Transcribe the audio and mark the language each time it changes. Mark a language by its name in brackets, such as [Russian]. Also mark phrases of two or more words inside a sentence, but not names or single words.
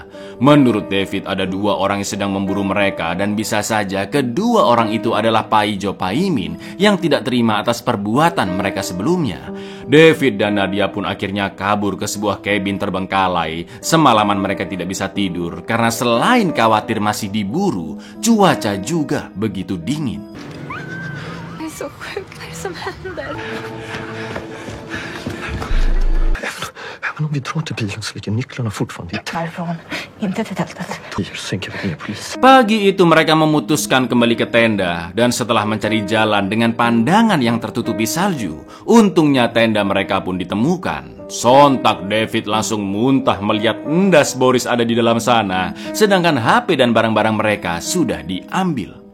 [Indonesian] Menurut David ada 2 orang yang sedang memburu mereka dan bisa saja kedua orang itu adalah Paijo Paimin yang tidak terima atas perbuatan mereka sebelumnya. David dan Nadia pun akhirnya kabur ke sebuah kabin terbengkalai. Semalaman mereka tidak bisa tidur karena selain khawatir masih diburu, cuaca juga begitu dingin. [Swedish] Det är så sjukt, vad är det som händer? Men om vi drar till bilen så ligger nycklarna fortfarande i Varifrån? Inte till tältet. Sen kan vi ringa polis. [Indonesian] Pagi itu mereka memutuskan kembali ke tenda dan setelah mencari jalan dengan pandangan yang tertutupi salju, untungnya tenda mereka pun ditemukan. Sontak David langsung muntah melihat endas Boris ada di dalam sana, sedangkan HP dan barang-barang mereka sudah diambil.